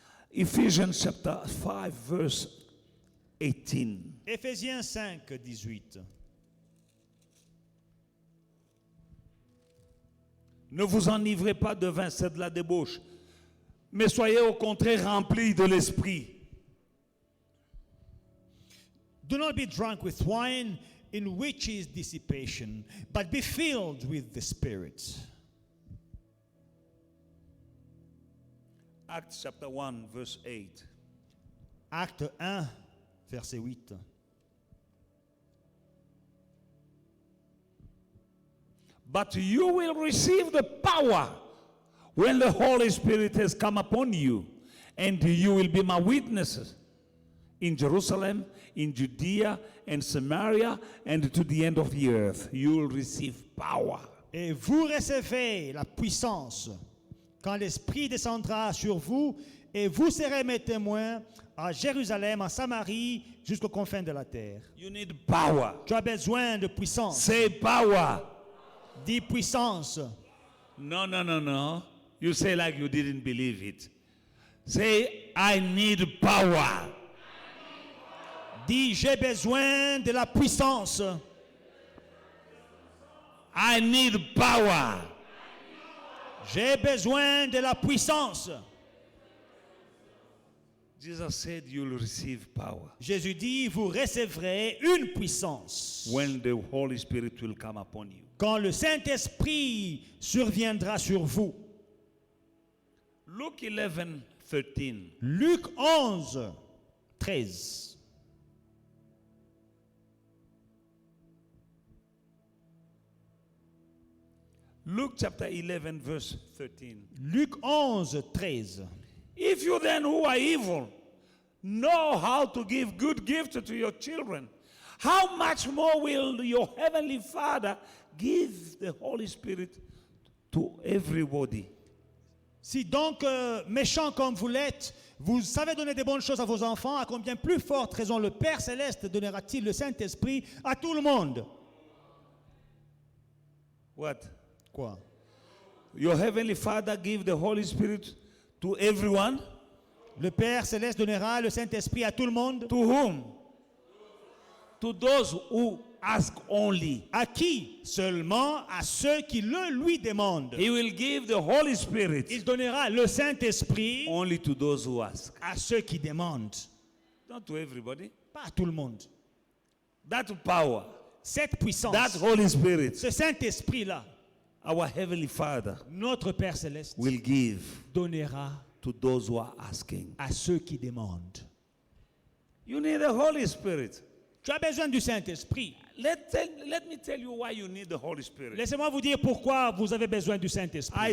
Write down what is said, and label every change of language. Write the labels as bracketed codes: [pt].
[en] Ephesians chapter 5, verse 18. [fr] Éphésiens 5, 18. Ne vous enivrez pas de vin, c'est de la débauche. Mais soyez au contraire remplis de l'esprit. [en] Do not be drunk with wine, in which is dissipation, but be filled with the Spirit. Acts chapter 1, verse 8. [fr] Acte 1, verset 8. [en] But you will receive the power when the Holy Spirit has come upon you, and you will be my witnesses in Jerusalem, in Judea, and Samaria, and to the end of the earth. You will receive power. [fr] Et vous recevez la puissance quand l'Esprit descendra sur vous, et vous serez mes témoins à Jérusalem, en Samarie, jusqu'aux confins de la terre. [en] You need power. [fr] Tu as besoin de puissance. [en] Say power. [fr] Dis puissance. [en] No, no, no, no. You say like you didn't believe it. Say, I need power. [fr] Dis, j'ai besoin de la puissance. [en] I need power. [fr] J'ai besoin de la puissance. [en] Jesus said you'll receive power [fr] Jésus dit, vous recevrez une puissance [en] when the Holy Spirit will come upon you. [fr] quand le Saint-Esprit surviendra sur vous. [en] Luke 11, 13. [fr] Luc 11, 13. [en] Luke chapter 11, verse 13. [fr] Luc 11, 13. [en] If you then who are evil know how to give good gifts to your children, how much more will your heavenly Father give the Holy Spirit to everybody? [fr] Si donc, méchants comme vous l'êtes, vous savez donner des bonnes choses à vos enfants, à combien plus forte raison le Père Céleste donnera-t-il le Saint-Esprit à tout le monde? [en] What? [fr] Quoi? [en] Your heavenly Father give the Holy Spirit to everyone? [fr] Le Père Céleste donnera le Saint-Esprit à tout le monde? [en] To whom? To those who ask only. [fr] À qui? Seulement à ceux qui le lui demandent. [en] He will give the Holy Spirit [fr] Il donnera le Saint-Esprit [en] only to those who ask. [fr] à ceux qui demandent. [en] Not to everybody. [fr] Pas à tout le monde. [en] That power, [fr] Cette puissance, [en] that Holy Spirit, [fr] ce Saint-Esprit-là, [en] our heavenly Father [fr] notre Père Céleste [en] will give [fr] donnera [en] to those who are asking. [fr] à ceux qui demandent. [en] You need the Holy Spirit. [fr] Tu as besoin du Saint-Esprit. [en] Let me tell you why you need the Holy Spirit. [fr] Laissez-moi vous dire pourquoi vous avez besoin du Saint-Esprit.